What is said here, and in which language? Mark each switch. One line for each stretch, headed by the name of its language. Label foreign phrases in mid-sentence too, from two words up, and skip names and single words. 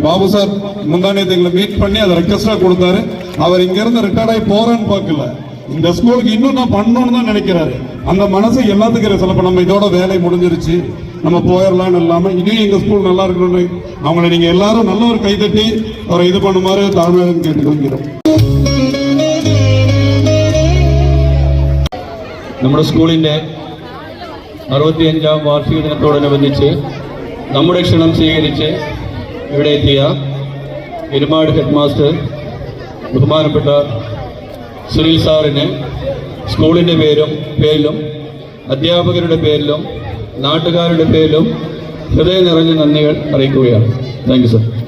Tamil: பாபு சார் முந்தானேத்து எங்களை மீட் பண்ணி அதை ரெக்வெஸ்டா கொடுத்தாரு. அவர் இங்க இருந்து ரிட்டையர்ட் ஆகி போறேன்னு பார்க்கல, இந்த ஸ்கூலுக்கு இன்னும் நான் பண்ணணும்னு தான் நினைக்கிறாரு. அந்த மனசு எல்லாத்துக்கும் சிலப்ப நம்ம இதோட வேலை முடிஞ்சிருச்சு நம்ம போயிடலாம்னு இல்லாம இனியும் எங்க ஸ்கூல் நல்லா இருக்கணும்னு அவங்களை நீங்க எல்லாரும் நல்ல ஒரு கைதட்டி அவரை இது பண்ணுமாறு தாழ்மையாக കേട്ടുകൊള്ളുகிறோം.
Malayalam: നമ്മുടെ സ്കൂളിന്റെ 65ാം വാർഷിക ദിനത്തോടനുബന്ധിച്ച് നമ്മുടെ ക്ഷണം സ്വീകരിച്ച് ഇവിടെ എത്തിയ എരുമാട് ഹെഡ് മാസ്റ്റർ ബഹുമാനപ്പെട്ട സുനിൽ സാറിന് സ്കൂളിൻ്റെ പേരിലും അധ്യാപകരുടെ പേരിലും നാട്ടുകാരുടെ പേരിലും ഹൃദയം നിറഞ്ഞ നന്ദികൾ അറിയിക്കുകയാണ്.
English: thank you sir.